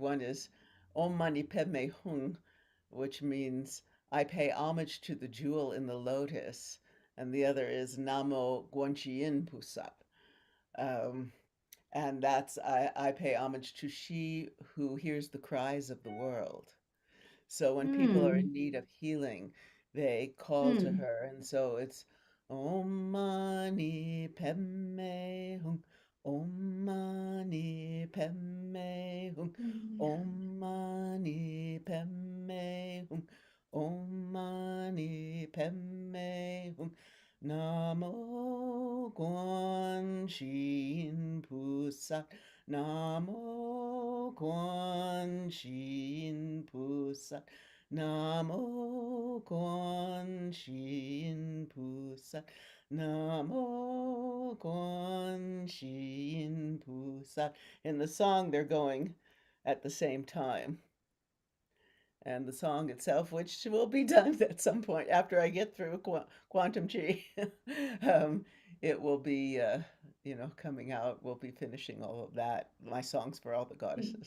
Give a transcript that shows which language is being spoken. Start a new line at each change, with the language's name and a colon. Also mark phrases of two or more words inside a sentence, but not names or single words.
English: One is
Sanskrit: ॐ मणि पद्मे हूँ,
English: which means I pay homage to the jewel in the lotus, and the other is
Chinese: 南无观世音菩萨.
English: Um, and that's I pay homage to she who hears the cries of the world. So when people are Hmm. in need of healing, they call to Hmm. her. And so it's
Sanskrit: ॐ मणि पद्मे हूँ ॐ मणि पद्मे हूँ ॐ मणि पद्मे हूँ ॐ मणि पद्मे हूँ.
Chinese: 南无观世菩萨，南无观观世音菩萨. 南无观世音菩萨. 南无观世音菩萨.
English: In the song, they're going at the same time. And the song itself, which will be done at some point after I get through Quantum Chi, it will be, coming out. We'll be finishing all of that, my songs for all the goddesses.